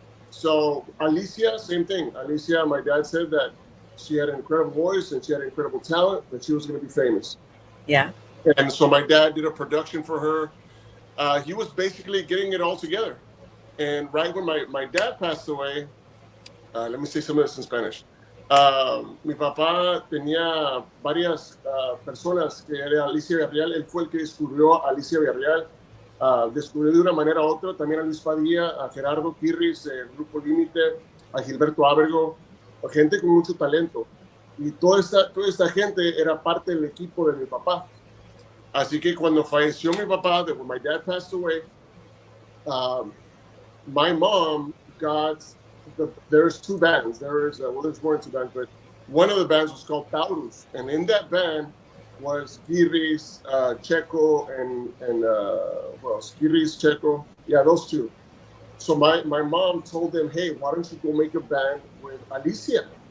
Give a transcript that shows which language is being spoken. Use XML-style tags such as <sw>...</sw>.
<en>So Alicia, same thing. Alicia, my dad said that she had an incredible voice and she had incredible talent, that she was going to be famous. Yeah. And so my dad did a production for her. He was basically getting it all together. And right when my dad passed away, let me say some of this in Spanish.</en> <es>Mi papá tenía varias personas que era Alicia Villarreal. Él fue el que descubrió a Alicia Villarreal. Descubrió de una manera u otra también a Luis Padilla, a Gerardo Kirris, el Grupo Límite, a Gilberto Abrego, gente con mucho talento. Y toda esta gente era parte del equipo de mi papá. Así que cuando falleció mi papá,</es> <en>when my dad passed away, my mom got, there's two bands. There's more than two bands, but one of the bands was called Taurus. And in that band was Giras, Checo, and Giras, Checo. Yeah, those two. So my mom told them, hey, why don't you go make a band with Alicia?</en>